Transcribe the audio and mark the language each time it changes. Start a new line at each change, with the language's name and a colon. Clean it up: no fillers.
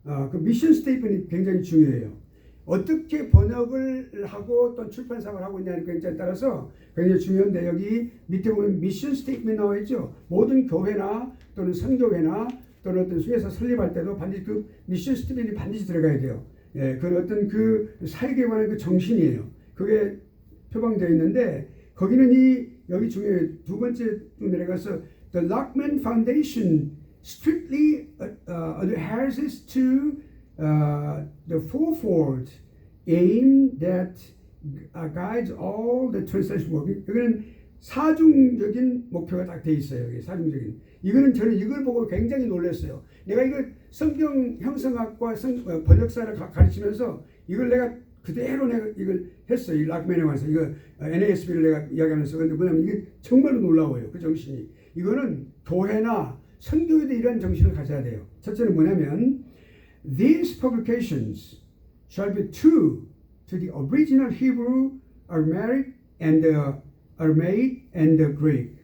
Korean: 그 미션 스테이트먼이 굉장히 중요해요. 어떻게 번역을 하고 또 출판 사업을 하고 있냐는 것에 따라서 굉장히 중요한데 여기 밑에 보면 미션 스테이트먼 나와 있죠. 모든 교회나 또는 선교회나 또는 어떤 수에서 설립할 때도 반드시 그 미션 스테이트먼이 반드시 들어가야 돼요. 예, 그 어떤 그 사역에 관한 그 정신이에요. 그게 표방되어 있는데 거기는 여기 중에 두 번째 내려가서
English: The Lockman Foundation strictly adheres to the fourfold aim that guides all the translation work.
Korean: 여기는 사중적인 목표가 딱 돼 있어요. 여기 사중적인. 이거는 저는 이걸 보고 굉장히 놀랐어요. 내가 이거 성경 형성학과 번역사를 가르치면서 이걸 내가 그대로 내가 이걸 했어요. 이 락맨에 관해서 이거 NASB를 내가 이야기하면서 근데 뭐냐면 이게 정말로 놀라워요. 그 정신이. 이거는 교회나 선교에도 이런 정신을 가져야 돼요. 첫째는 뭐냐면
English: These publications shall be true to the original Hebrew, Aramaic, and Aramaic and the Greek.